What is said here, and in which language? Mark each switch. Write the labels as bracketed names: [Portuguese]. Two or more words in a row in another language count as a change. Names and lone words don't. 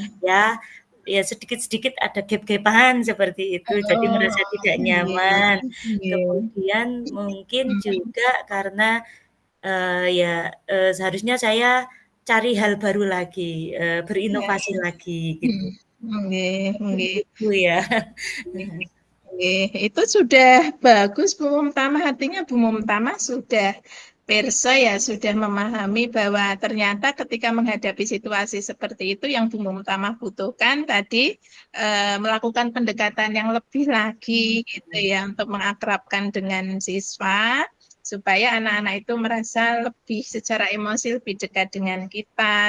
[Indonesian] ya ya sedikit-sedikit ada gap-gap-an seperti itu, jadi Oh, merasa tidak iya, nyaman. iya. Kemudian mungkin Hmm, juga karena ya, seharusnya saya cari hal baru lagi, iya. berinovasi lagi gitu. [Javanese] Hmm, nggih, nggih. [Indonesian] Gitu ya. Nggih, itu sudah bagus Bu Mumtama, artinya Bu Mumtama sudah perso ya, sudah memahami bahwa ternyata ketika menghadapi situasi seperti itu yang Bu Mumtama butuhkan tadi melakukan pendekatan yang lebih lagi gitu ya untuk mengakrabkan dengan siswa supaya anak-anak itu merasa lebih secara emosi lebih dekat dengan kita.